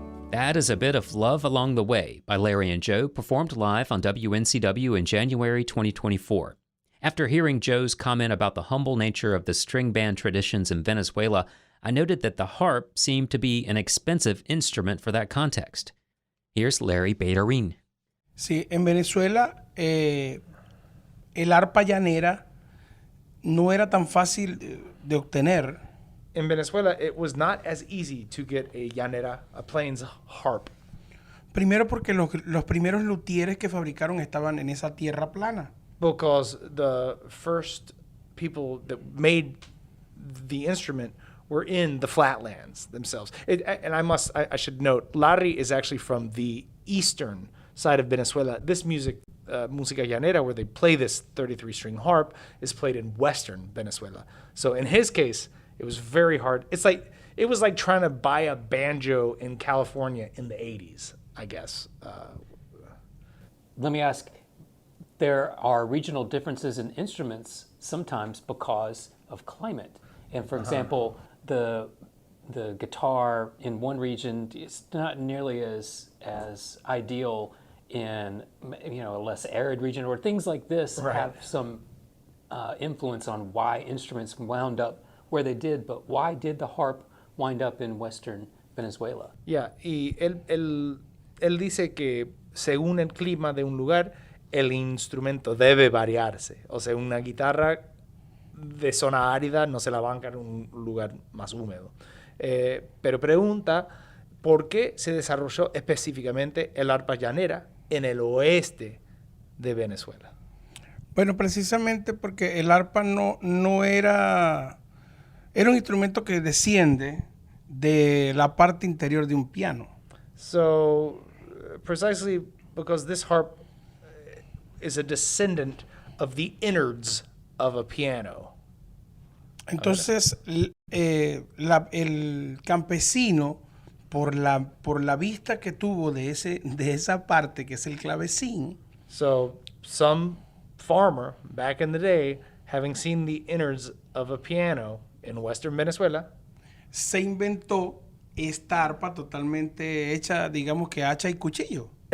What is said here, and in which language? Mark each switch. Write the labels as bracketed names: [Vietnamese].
[English] That is a bit of Love Along the Way by Larry and Joe, performed live on WNCW in January 2024. After hearing Joe's comment about the humble nature of the string band traditions in Venezuela, I noted that the harp seemed to be an expensive instrument for that context. Here's Larry Bellorín. [Spanish] Sí, en Venezuela el arpa llanera no era tan fácil de obtener. [English] In Venezuela, it was not as easy to get a llanera, a plains harp. [Spanish] Primero porque los primeros luthieres que fabricaron estaban en esa tierra plana. [English] Because the first people that made the instrument were in the flatlands themselves. And I should note, Larry is actually from the eastern side of Venezuela. This music, música llanera, where they play this 33-string harp, is played in western Venezuela. So in his case, it was very hard. It was like trying to buy a banjo in California in the 80s, I guess. Let me ask, there are regional differences in instruments sometimes because of climate. And for example, the guitar in one region is not nearly as ideal in a less arid region, or things like this have some influence on why instruments wound up where they did, but why did the harp wind up in western Venezuela? [Spanish] Yeah, y él dice que según el clima de un lugar, el instrumento debe variarse. O sea, una guitarra de zona árida no se la banca en un lugar más húmedo. Pero pregunta, ¿por qué se desarrolló específicamente el arpa llanera en el oeste de Venezuela? Bueno, precisamente porque el arpa no era un instrumento que desciende de la parte interior de un piano. [English] So, precisely because this harp is a descendant of the innards of a piano. [Spanish] Entonces, el campesino, por la vista que tuvo de esa parte que es el clavecín. [English] So, some farmer back in the day, having seen the innards of a piano in western Venezuela, [Spanish] se inventó esta arpa totalmente hecha, digamos que hacha y cuchillo.